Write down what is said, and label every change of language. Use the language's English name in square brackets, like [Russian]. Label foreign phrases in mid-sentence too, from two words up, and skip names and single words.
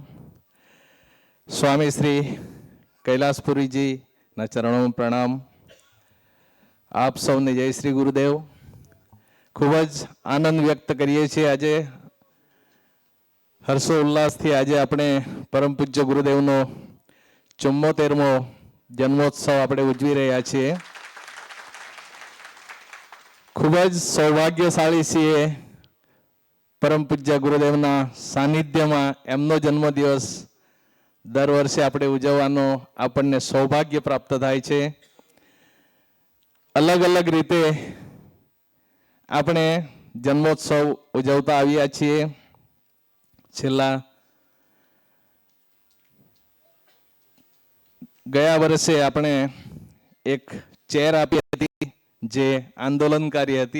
[Gujarati] સ્વામી શ્રી કૈલાસપુરી જી ના ચરણો માં પ્રણામ। આપ સૌને જય શ્રી ગુરુદેવ। ખૂબજ આનંદ વ્યક્ત કરીએ છે। આજે હર્ષોલ્લાસ થી આજ આપણે પરમ પૂજ્ય ગુરુદેવ નો 74મો જન્મોત્સવ આપણે ઉજવી રહ્યા છીએ। ખૂબજ સૌભાગ્યશાળી છીએ પરમ પૂજ્ય ગુરુદેવના સાનિધ્યમાં એમનો જન્મદિવસ દર વર્ષે આપણે ઉજવવાનો આપણને સૌભાગ્ય પ્રાપ્ત થાય છે। અલગ અલગ રીતે આપણે જન્મોત્સવ ઉજવતા આવ્યા છીએ। છેલ્લા ગયા વર્ષે આપણે એક ચેર આપી હતી જે આંદોલનકારી હતી।